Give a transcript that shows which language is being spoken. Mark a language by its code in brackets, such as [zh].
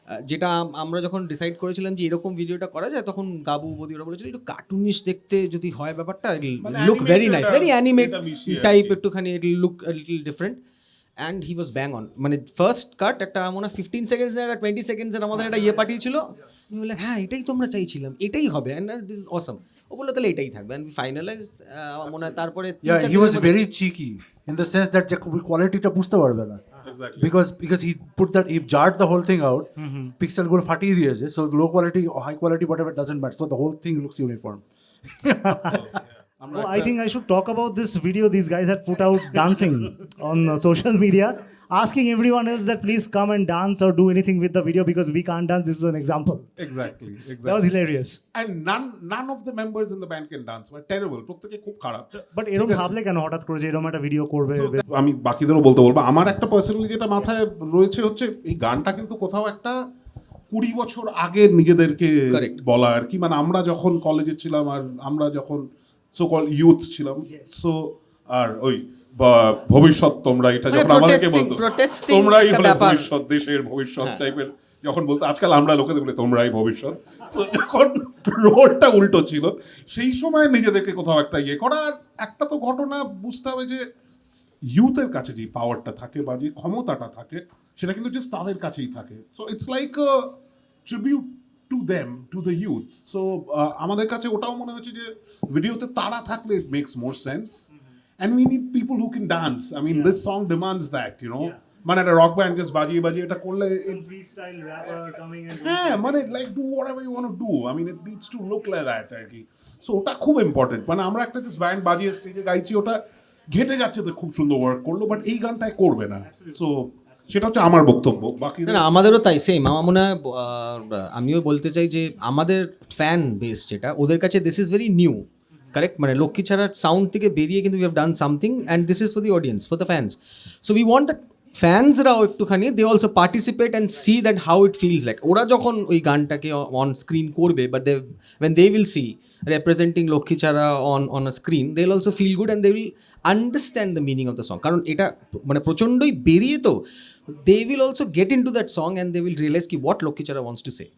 [bn] যেটা আমরা যখন ডিসাইড করেছিলাম যে এরকম ভিডিওটা করা যায়, তখন গাবু বদি ওরা বলেছিল একটু কার্টুনিশ দেখতে যদি হয় ব্যাপারটা, [en] look very nice, very animate type, [bn] একটুখানি [en] Look little different. And he was bang on. [bn] মানে ফার্স্ট কাট একটা মনে হয় 15 সেকেন্ডসের একটা 20 সেকেন্ডসের আমাদের একটা পাঠিয়েছিল, বলে হ্যাঁ এটাই তো আমরা চাইছিলাম, এটাই হবে, [en] And this is awesome. [bn] ও বললো তাহলে এটাই থাকবে, অ্যান্ড ফাইনালাইজ আমার মনে হয় তারপরে [en] he was very cheeky in the sense that quality [bn] টা বুঝতে পারবে না, [en] because he put that, he jarred the whole thing out, pixel [bn] গুলো ফাটিয়ে দিয়েছে, [en] so low quality or high quality whatever doesn't matter, so the whole thing looks uniform. I think I should talk about this video these guys had put out dancing on social media, asking everyone else that please come and dance or do anything with the video because we can't dance. This is an example. Exactly. That was hilarious. And none of the members in the band can dance. But terrible. [bn] প্রত্যেকে খুব খারাপ। But এরকম ভাবলে কেন হঠাৎ করে যে এরকম একটা ভিডিও করবে? আমি বাকিদেরও বলবো আমার একটা পার্সোনালি যেটা মাথায় রয়েছে হচ্ছে এই গানটা কিন্তু কোথাও একটা 20 বছর আগের নিজেদেরকে বলা আর কি, মানে আমরা যখন কলেজে ছিলাম আর আমরা যখন সো কল ইউথ ছিলাম, সো আর ওই ভবিষ্যৎ তোমরা, এটা যখন আমাদেরকে বলতো তোমরাই হলো ভবিষ্যৎ, দেশের ভবিষ্যৎ টাইপের যখন বলতো, আজকাল আমরা লোকেদের বলি তোমরাই ভবিষ্যৎ, তো যখন রোলটা উল্টো ছিল সেই সময় নিজেদেরকে কোথাও একটা করার একটা তো ঘটনা বুঝতে হবে যে ইউথের কাছে যে পাওয়ারটা থাকে বা যে ক্ষমতাটা থাকে সেটা কিন্তু জাস্ট তাদের কাছেই থাকে। [en] So it's like a tribute to them, to the youth. So [bn] আমাদের কাছে ওটাও মনে হচ্ছে যে ভিডিওতে তারা থাকলে [en] it makes more sense, and we need people who can dance. I mean this song demands that, you know, [bn] মানে একটা রক ব্যান্ড জাস্ট বাজিয়ে এটা করলে [en] freestyle rapper coming and [bn] হ্যাঁ মানে [en] like do whatever you want to do. I mean it needs to look like that [bn] আর কি। So ওটা খুব ইম্পর্টেন্ট, মানে আমরা একটা জাস্ট ব্যান্ড বাজিয়ে স্টেজে গাইছি, ওটা ঘেটে যাচ্ছে তো খুব সুন্দর ওয়ার্ক করলো, বাট এই গানটায় করবে না। সো সেটা হচ্ছে আমার বক্তব্য। বাকি না আমাদেরও তাই সেম। আমার মনে হয় আমিও বলতে চাই যে আমাদের ফ্যান বেস যেটা, ওদের কাছে [en] This is very new, correct? [bn] মানে লক্ষ্মীছাড়ার সাউন্ড থেকে বেরিয়ে কিন্তু [en] We have done something, and this is for the audience, for the fans. So we want that ফ্যান্সরাও একটুখানি they also participate and see that how it feels like. [bn] ওরা যখন ওই গানটাকে [en] On screen করবে, but they when they will see representing Lakkhichhara on a screen, they'll also feel good and they will understand the meaning of the song. [bn] কারণ এটা মানে প্রচণ্ডই বেরিয়ে তো, [en] they will also get into that song and they will realize কি what Lakkhichhara wants to say.